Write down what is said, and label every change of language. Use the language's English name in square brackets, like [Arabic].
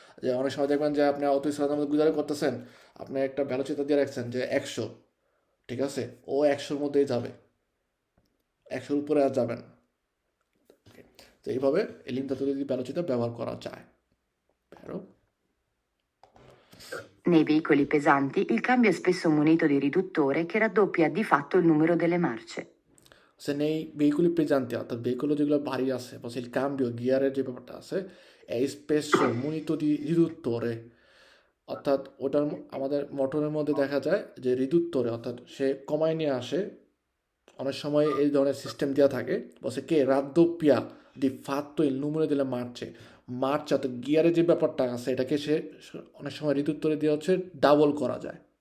[Bangla] যে অনেক সময় দেখবেন যে আপনি অটো স্ট্যান্ডের মধ্যে গুজারে করতেছেন, আপনি একটা ভ্যালোচিতা দিয়ে রাখছেন যে 100, ঠিক আছে, ও 100-র মধ্যেই যাবে, 100-র উপরে আর যাবে না। Okay, তো এইভাবে এই লিমিটাতরি ভ্যালোচিতা ব্যবহার করা যায়। [Italian] Vero? Nei veicoli pesanti il cambio è spesso munito di riduttore che raddoppia di fatto il numero delle marce. Se nei veicoli pesanti, [Bangla] অর্থাৎ ভেহিকুল যেগুলো ভারী আছে, বা [Italian] il cambio [Bangla] গিয়ারের যে ব্যাপারটা আছে, [Italian] è spesso munito di riduttore, [Bangla] অর্থাৎ ওটার আমাদের মোটরের মধ্যে দেখা যায় যে রিদুত্তরে, অর্থাৎ সে কমায় নিয়ে আসে। অনেক সময় এই ধরনের সিস্টেম দেওয়া থাকে, বসে কে রাদ্দোপিয়া দি ফাত্তো ইল নুমেরো দিলে মারছে, অর্থাৎ গিয়ারের যে ব্যাপারটা আছে এটাকে সে অনেক সময় ঋতুত্তরে দিয়ে হচ্ছে ডাবল করা যায়।